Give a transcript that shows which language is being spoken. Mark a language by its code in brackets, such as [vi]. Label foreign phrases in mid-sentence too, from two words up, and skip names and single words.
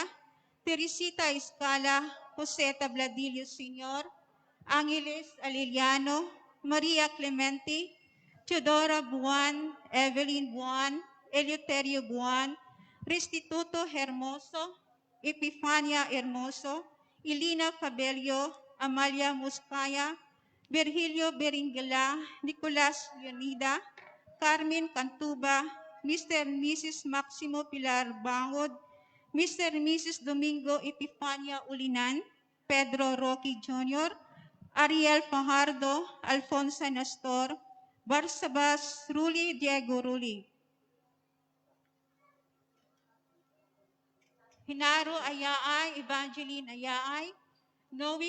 [en] Teresita Escala, Jose Tabladillo Sr., Angeles Aliliano, Maria Clemente, Teodora Buan, Evelyn Buan, Eleuterio Buan, Restituto Hermoso, Epifania Hermoso, Ilina Fabelio, Amalia Muscaya, Virgilio Beringela, Nicolas Leonida, Carmen Cantuba, Mr. and Mrs. Maximo Pilar Bangod, Mr. and Mrs. Domingo Epifania Ulinan, Pedro Rocky Jr., Ariel Fajardo, Alfonso Nastor, Barsabas Ruli Diego Ruli, Hinaro Ayaay, Evangeline Ayaay, Noe